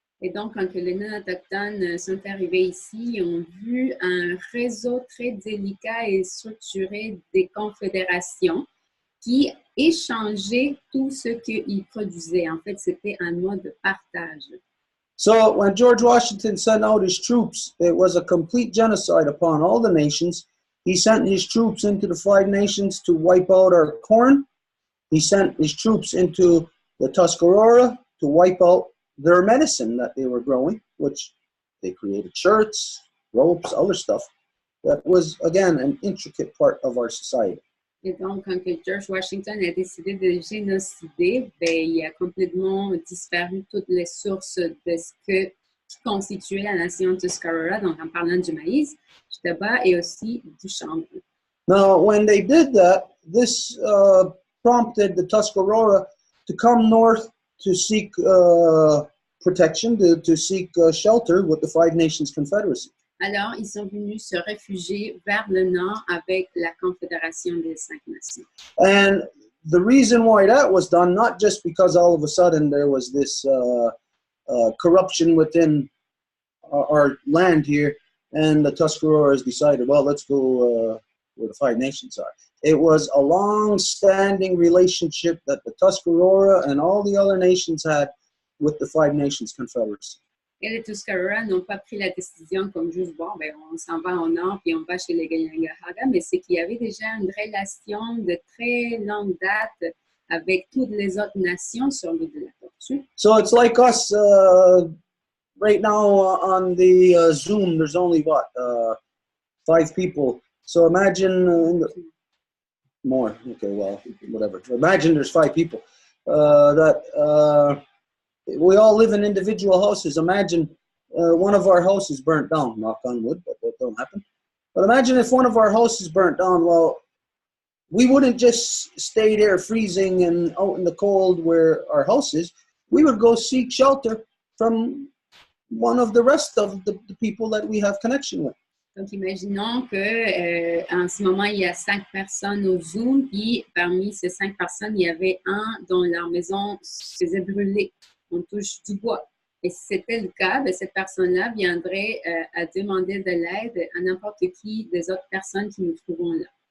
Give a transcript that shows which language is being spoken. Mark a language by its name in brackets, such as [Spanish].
[French] Et donc, quand les non-autochtones sont arrivés ici, ils ont vu un réseau très délicat et structuré des confédérations qui échangeaient tout ce qu'ils produisaient. En fait, c'était un mode de partage. [English] So when George Washington sent out his troops, it was a complete genocide upon all the nations. He sent his troops into the Five Nations to wipe out our corn. He sent his troops into the Tuscarora to wipe out their medicine that they were growing, which they created shirts, ropes, other stuff. That was, again, an intricate part of our society. [French] Et donc, quand George Washington a décidé de génocider, il a complètement disparu toutes les sources de ce qui constituait la nation Tuscarora, donc en parlant du maïs, du tabac et aussi du chanvre. [English] Now, when they did that, this prompted the Tuscarora to come north to seek protection, to seek shelter with the Five Nations Confederacy. [French] Alors, ils sont venus se réfugier vers le nord avec la Confédération des Cinq Nations. [English] And the reason why that was done, not just because all of a sudden there was this corruption within our land here, and the Tuscaroras decided, well, let's go where the Five Nations are. It was a long-standing relationship that the Tuscarora and all the other nations had with the Five Nations Confederacy. [French] Et les Tuscarora n'ont pas pris la décision comme juste, bon, on s'en va au nord puis on va chez les Kanyangahaga, mais c'est qu'il y avait déjà une relation de très longue date avec toutes les autres nations sur l'île de la Tortue. [English] So it's like us right now on the Zoom, there's only what, 5 people. So imagine more. Okay, well, whatever. Imagine there's 5 people that we all live in individual houses. Imagine one of our houses burnt down. Knock on wood, but that don't happen. But imagine if one of our houses burnt down. Well, we wouldn't just stay there freezing and out in the cold where our house is. We would go seek shelter from one of the rest of the people that we have connection with. [French] Donc, imaginons qu'en ce moment, il y a 5 personnes au Zoom, puis parmi ces 5 personnes, il y avait un dont leur maison se faisait brûler. On touche du bois. Et si c'était le cas, cette personne-là viendrait à demander de l'aide à n'importe qui des autres personnes qui nous trouvons là.